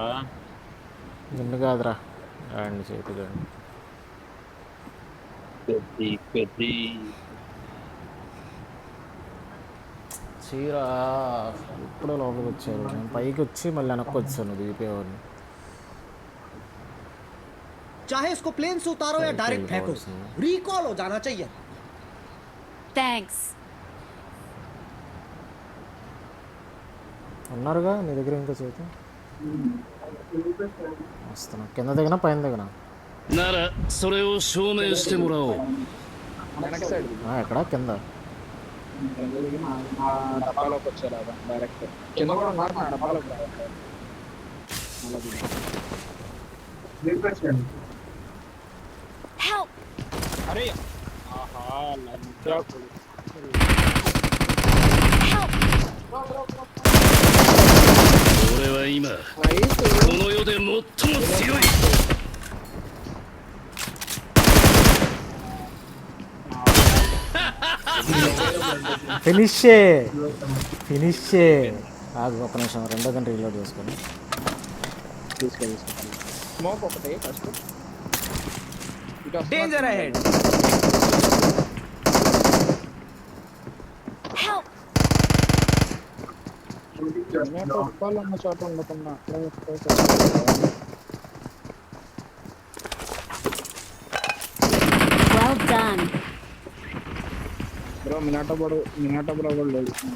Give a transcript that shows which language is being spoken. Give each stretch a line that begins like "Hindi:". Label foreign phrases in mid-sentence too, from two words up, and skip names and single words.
Telugu: నిన్ను కాదురా అండి చేతిలో చీరా ఇప్పుడే లోపలికి వచ్చారు. నేను పైకి వచ్చి మళ్ళీ వెనక్కి వచ్చాను దిగిపోయేవాడిని.
Hindi: चाहे इसको प्लेन से उतारो या डायरेक्ट फेंको, रिकॉल हो जाना चाहिए.
Telugu: Thanks. ఉన్నారుగా నీ దగ్గర ఇంకా చేతి వస్తున్నా. కింద దిగినా పైన దిగినా
Japanese: ならそれを証明してもらおう。
Telugu: వెనక సైడ్ ఎక్కడ కింద డబ్బాలోకి వచ్చారు డైరెక్ట్ కింద కూడా ఉన్నారు నా డబ్బాలోకి Help! అరే ఆహా లంచా Help!
Japanese: 俺は今この世で最も強い。
Telugu: ఫినిష్ ఆగు ఒక నిమిషం రెండో గంట రీలోడ్ చేసుకొని స్మోక్ ఒకటి ఫస్ట్
English: danger ahead.
Telugu: Help! డబ్బాలు ఉన్న చోట ఉండకుండా
English: Well done.
Telugu: బ్రో మినాటో బ్రో కూడా లేదు.